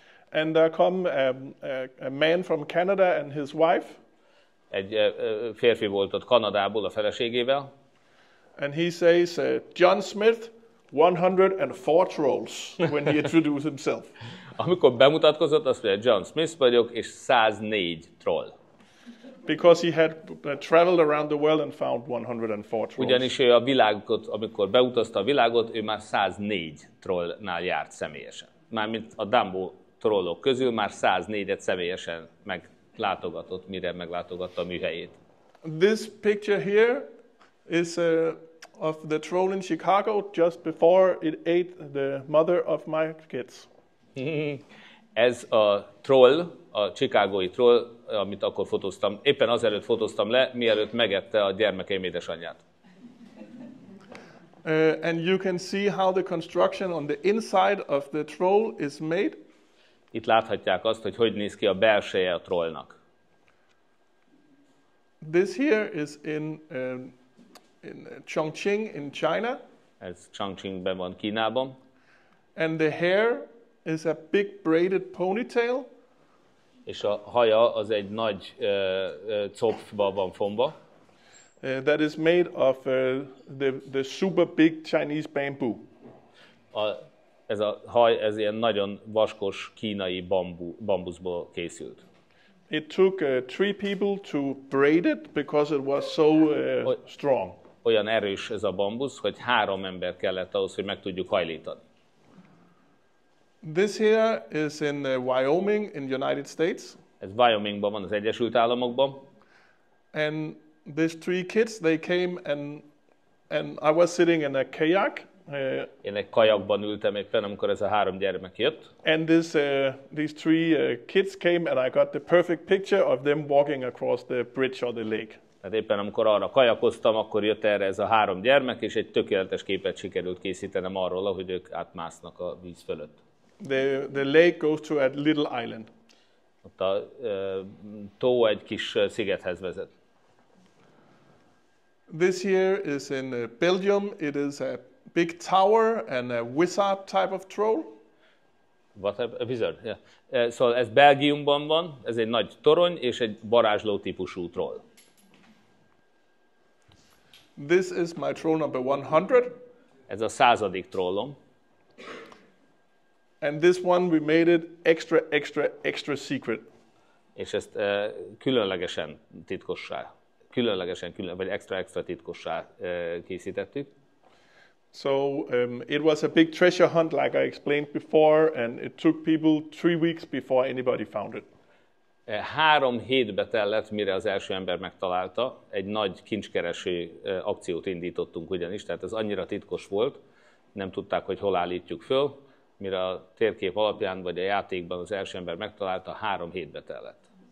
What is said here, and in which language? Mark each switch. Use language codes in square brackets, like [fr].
[en] And there come a man from Canada and his wife. [hu] Egy férfi volt ott Kanadából a feleségével. [en] And he says, John Smith, 104 trolls, when he introduced himself. [hu] Amikor bemutatkozott, azt mondja, John Smith vagyok, és 104 troll. [en] Because he had traveled around the world and found 104 trolls. [hu] Ugyanis ő a világot, amikor beutazta a világot, ő már 104 trollnál járt személyesen. Mármint a Dambo trollok közül már 104-et személyesen meglátogatott, mire meglátogatta a műhelyét. [en] This picture here is of the troll in Chicago just before it ate the mother of my kids. [hu] Ez a troll, a chicagói troll, amit akkor fotóztam, éppen azelőtt fotóztam le, mielőtt megette a gyermekeim édesanyját. [en] And you can see how the construction on the inside of the troll is made. [hu] Itt láthatják azt, hogy néz ki a belseje a trollnak. [en] This here is in Chongqing in China. [hu] Ez Chongqingben van, Kínában. [en] And the hair is a big braided ponytail. [hu] És a haja az egy nagy copfba van fonva. [en] That is made of the super big Chinese bamboo. [hu] Ez a haj, ez ilyen nagyon vaskos kínai bambuszból készült. [en] It took 3 people to braid it because it was so strong. [hu] Olyan erős ez a bambusz, hogy 3 ember kellett ahhoz, hogy meg tudjuk hajlítani. [en] This here is in Wyoming in the United States. [hu] Ez Wyomingban van, az Egyesült Államokban. [en] And these 3 kids, they came and I was sitting in a kayak. [hu] Én egy kajakban ültem éppen, amikor ez a 3 gyermek jött. [en] And these 3 kids came and I got the perfect picture of them walking across the bridge or the lake. [hu] Tehát éppen amikor arra kajakoztam, akkor jött erre ez a 3 gyermek, és egy tökéletes képet sikerült készítenem arról, ahogy ők átmásznak a víz fölött. [en] The lake goes to a little island. [hu] Ott a tó egy kis szigethez vezet. [en] This here is in Belgium. It is a big tower and a wizard type of troll. What a wizard? Yeah. [hu] Szóval ez Belgiumban van, ez egy nagy torony és egy varázsló típusú troll. [en] This is my troll number 100. [hu] Ez a 100. trollom. [en] And this one we made it extra secret. [hu] És ezt különlegesen titkossá, vagy extra titkossá készítettük. [en] So it was a big treasure hunt, like I explained before, and it took people 3 weeks before anybody found it. [hu] 3 hétbe tellett, mire az első ember megtalálta. Egy nagy kincskereső akciót indítottunk ugyanis, tehát ez annyira titkos volt, nem tudták, hogy hol állítjuk föl. Mire a térkép alapján, vagy a játékban az első ember megtalálta, 3 hétbe tellett.